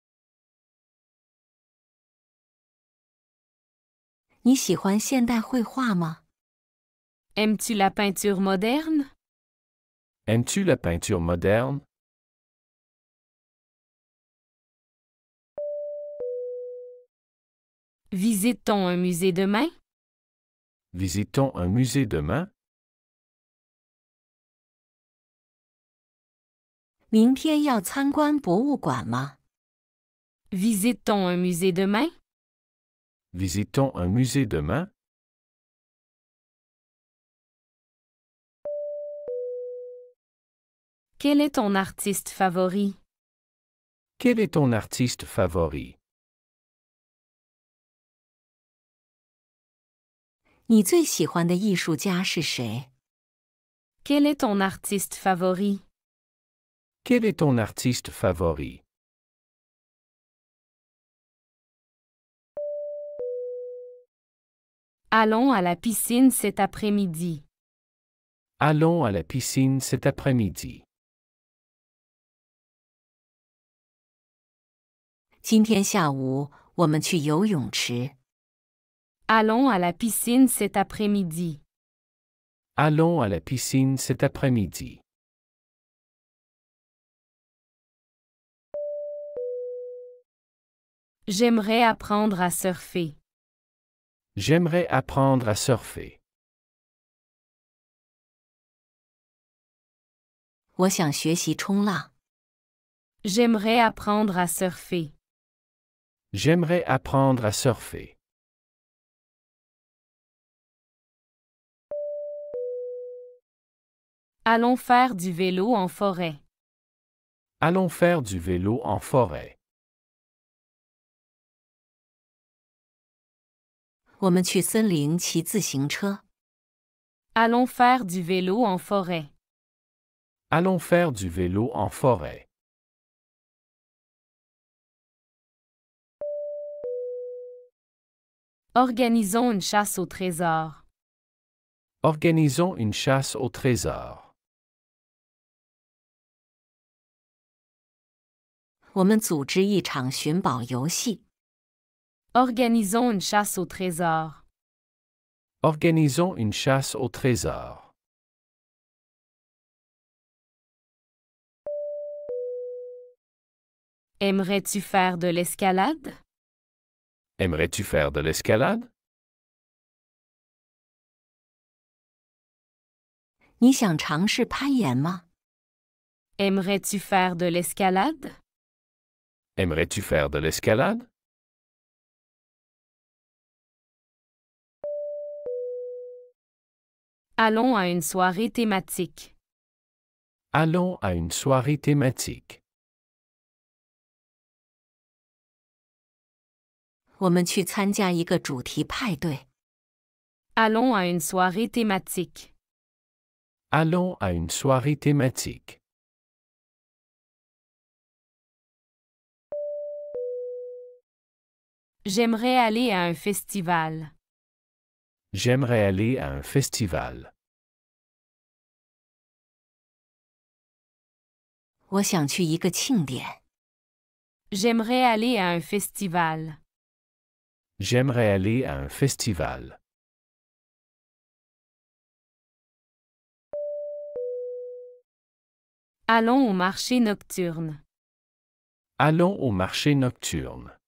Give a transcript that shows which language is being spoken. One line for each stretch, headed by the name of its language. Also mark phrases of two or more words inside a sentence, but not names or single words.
Chinese: 你喜欢现代绘画吗？
French: Aimes-tu la peinture moderne? Aimes-tu la peinture moderne? Visite-t-on un musée demain? Visitons un musée demain?
Chinese: 明天要参观博物馆吗？
French: Visite-t-on un musée demain? Visitons un musée demain? Quel est ton artiste favori? Quel est ton artiste favori?
Chinese: 你最喜欢的艺术家是谁？
French: Quel est ton artiste favori? Quel est ton artiste favori? Allons à la piscine cet après-midi. Allons à la piscine cet après-midi.
Chinese: 今天下午我们去游泳池。
French: Allons à la piscine cet après-midi. Allons à la piscine cet après-midi. J'aimerais apprendre à surfer. J'aimerais apprendre à surfer.
Chinese: 我想学习冲浪。
French: J'aimerais apprendre à surfer. J'aimerais apprendre à surfer. Allons faire du vélo en forêt. Allons faire du vélo en forêt.
Chinese: 我们去森林骑自行车。
French: Allons faire du vélo en forêt. Allons faire du vélo en forêt. Organisons une chasse au trésor. Organisons une chasse au trésor.
Chinese: 我们组织一场寻宝游戏。
French: Organisons une chasse au trésor. Organisons une chasse au trésor. Aimerais-tu faire de l'escalade? Aimerais-tu faire de l'escalade?
Chinese: 你想尝试攀岩吗？
French: Aimerais-tu faire de l'escalade? Aimerais-tu faire de l'escalade? Allons à une soirée thématique. Allons à une soirée thématique.
Chinese: 我们去参加一个主题派对。
French: Allons à une soirée thématique. Allons à une soirée thématique. J'aimerais aller à un festival. J'aimerais aller à un festival.
Chinese: 我想去一个庆典。
French: J'aimerais aller à un festival. J'aimerais aller à un festival. Allons au marché nocturne. Allons au marché nocturne.